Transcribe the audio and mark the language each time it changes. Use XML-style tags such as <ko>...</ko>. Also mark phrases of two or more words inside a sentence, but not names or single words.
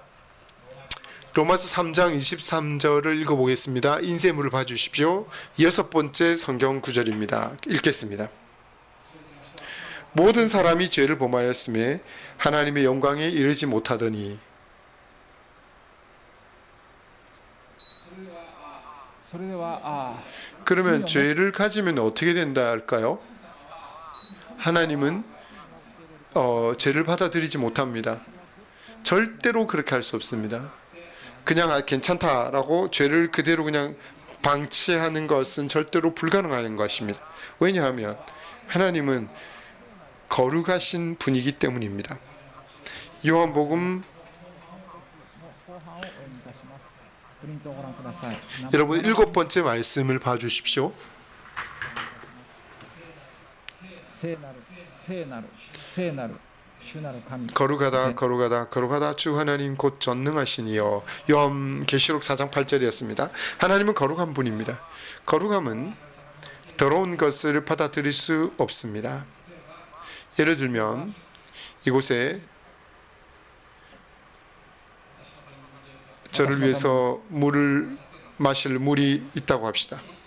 <ko>로마서 3장 23절을 읽어보겠습니다. 인쇄물을 봐주십시오. 여섯 번째 성경 구절입니다. 읽겠습니다. 모든 사람이 죄를 범하였음에 하나님의 영광에 이르지 못하더니</ko> <ja>それでは</ja> <ko>그러면 죄를 가지면 어떻게 된다 할까요? 하나님은 죄를 받아들이지 못합니다. 절대로 그렇게 할 수 없습니다. 그냥 괜찮다라고 죄를 그대로 그냥 방치하는 것은 절대로 불가능한 것입니다. 왜냐하면 하나님은 거룩하신 분이기 때문입니다. 요한복음</ko> <ja>後半をお読みいたします。プリントをご覧ください。</ja> <ko>여러분 7번째 말씀을 봐주십시오.</ko> <ja>聖なる聖なる聖なる主なる神</ja> <ko>거룩하다 거룩하다 거룩하다 주 하나님 곧 전능하시니여. 요한계시록 4장 8절이었습니다. 하나님은 거룩한 분입니다. 거룩함은 더러운 것을 받아들일 수 없습니다. 예를 들면 이곳에 저를 위해서 물을 마실 물이 있다고 합시다.</ko>